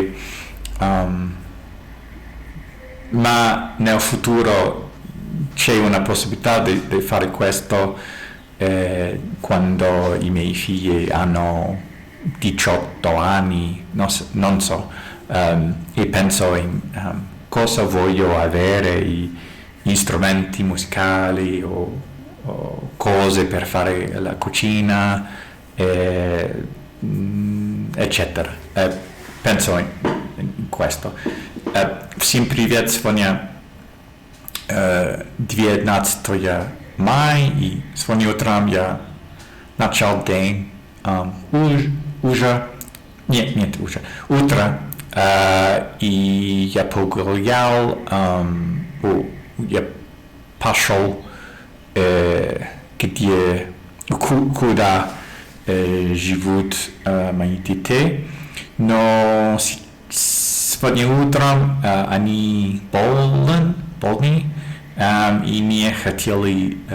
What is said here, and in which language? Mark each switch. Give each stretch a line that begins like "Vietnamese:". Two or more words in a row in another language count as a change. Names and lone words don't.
Italian: Ma nel futuro c'è una possibilità di fare questo quando i miei figli hanno 18 anni, non so, e penso in cosa voglio avere, gli strumenti musicali o cose per fare la cucina, eccetera. Penso in questo.
Russian: Всем привет, сегодня 19 мая, и сегодня утром я начал день утро, и я погулял, я пошел куда живут мои дети, но сегодня утром они больны, и не хотели